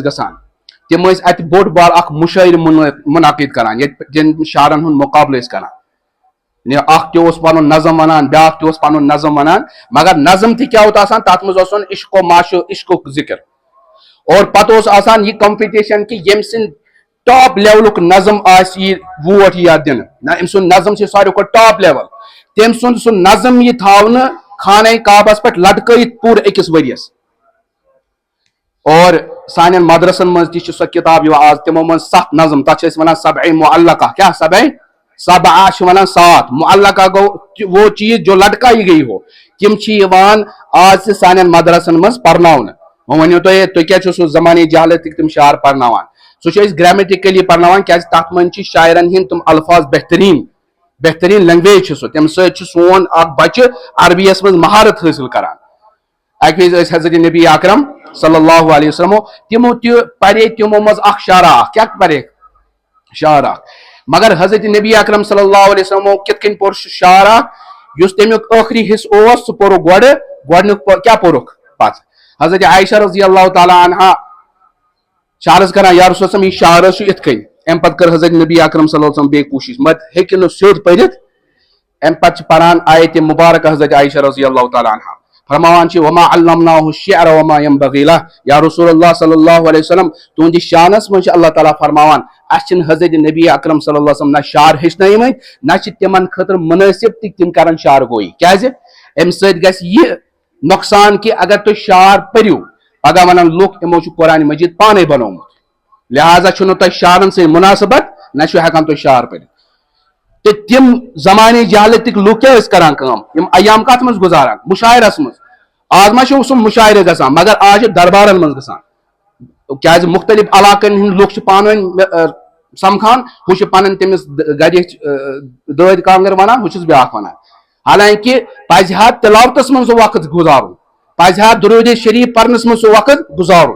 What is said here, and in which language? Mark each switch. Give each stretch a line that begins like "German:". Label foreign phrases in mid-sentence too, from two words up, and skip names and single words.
Kashmiri: گژھان تِم ٲسۍ اتہِ بوٚڑ بار اکھ مُشٲعرٕ مُنعقد کران ییٚتہِ شعرن ہُنٛد مُقابلہٕ ٲسۍ کران اکھ تہِ اوس پنُن نظم ونان بیاکھ تہِ اوس پنُن نظم ونان مگر نظم تہِ کیاہ اوس آسان تتھ منٛز اوس عشق و معشو عشقُک ذکر اور پتہٕ اوس آسان یہِ کمپٹیشن کہ ییٚمہِ سٕنٛدۍ
English: top level
Kashmiri: نظم آسہِ یہِ ووٹ یتھ دِنہٕ نہ أمۍ سُنٛد نظم چھُ ساروی کھۄتہٕ
English: top level
Kashmiri: تٔمۍ سُنٛد سُہ نظم یہِ تھاونہٕ خانہ کعبس پٮ۪ٹھ لٹکٲیِتھ پوٗرٕ أکِس ؤرِیس اور سانٮ۪ن مدرسن منٛز تہِ چھِ سۄ کِتاب یِوان آز تِمو منٛز 7 نظم تتھ چھِ أسۍ ونان
Arabic: سبع معلقہ
Kashmiri: کیاہ سبع چھِ ونان 7 معلقہ گوٚو
Urdu: وہ چیٖز جو لٹکائی گئی ہو
Kashmiri: تِم چھِ یِوان آز تہِ سانٮ۪ن مدرسن منٛز پرناونہٕ وۄنۍ ؤنِو تُہۍ کیاہ چھِو سُہ زمانے جہالتٕکۍ تِم شعر پرناوان سُہ چھِ أسۍ گریمٹِکلی پرناوان کیازِ تتھ منٛز چھِ شاعرن ہٕنٛدۍ تِم الفاظ بہتریٖن لینگویج چھِ سُہ تمہِ سۭتۍ چھُ سون اکھ بچہِ عربیس منٛز مہارت حٲصِل کران اکہِ وِزِ ٲسۍ حضرت نبی اکرم
Arabic: صلی اللہ علیہ وسلم
Kashmiri: تِمو تہِ پرے تِمو منٛز اکھ شعرا اکھ کیاہ پرے شعر اکھ مگر حضرت نبی اکرم
Arabic: صلی اللہ علیہ
Kashmiri: وسلمو کِتھ کٔنۍ پوٚر سُہ شعر اکھ یُس تمیُک ٲخری حصہٕ اوس سُہ پوٚرُکھ گۄڈٕنیُک کیاہ پوٚرُکھ پتہٕ حضرت عائشہ
Arabic: رضی اللہ تعالیٰ عنہا
Kashmiri: چھِ عرض کران
Arabic: یا رسول اللہ
Kashmiri: یہِ شعر چھُ یِتھ کٔنۍ امہِ پتہٕ کٔر حضرت نبی اکرم
Arabic: صلی اللہ علیہ وسلم
Kashmiri: بیٚیہِ کوٗشش مگر ہیٚکہِ نہٕ سیوٚد پٔرِتھ امہِ پتہٕ چھِ پران آیتِ مُبارکہ حضرت عائشہ
Arabic: رضی اللہ تعالیٰ عنہا
Kashmiri: فرماوان چھِ
Arabic: وما علمناه الشعر وما ينبغي
Kashmiri: له
Arabic: یا رسول اللہ صلی اللہ علیہ وسلم
Kashmiri: تُہنٛدِس شانس منٛز چھِ اللہ تعالیٰ فرماوان اسہِ چھِنہٕ حضرت نبی اکرم
Arabic: صلی اللہ علیہ وسلم
Kashmiri: نہ شعر ہیٚچھنٲومٕتۍ نہ چھِ تِمن خٲطرٕ مُنٲسِب تہِ تِم کران شعر گویی کیازِ امہِ سۭتۍ گژھِ یہِ نۄقصان کہ اگر تُہۍ شعر پٔرِو پگہہ ونن لُکھ یِمو چھُ قرآنِ مجیٖد پانے بنومُت لہٰذا چھُنہٕ تۄہہِ شعرن سۭتۍ مُناسبت نہ چھُ ہٮ۪کان تُہۍ شعر پٔرِتھ تہٕ تِم زمانے جہالتٕکۍ لُکھ کیاہ ٲسۍ کران کٲم یِم ایام کتھ منٛز گُزاران مُشاعرس منٛز آز ما چھُ سُہ مُشاعرٕ گژھان مگر آز چھُ دربارن منٛز گژھان کیازِ مختلف علاقن ہٕنٛدۍ لُکھ چھِ پانہٕ ؤنۍ سمکھان ہُہ چھُ پنٕنۍ تٔمِس گرِچ دٲدۍ کانٛگٕر ونان ہُہ چھُس بیاکھ ونان حالانکہِ پزِ ہا تِلاوتس منٛز سُہ وقت گُزارُن پزہا درود شریف پرنس من سہ وقت گزارن.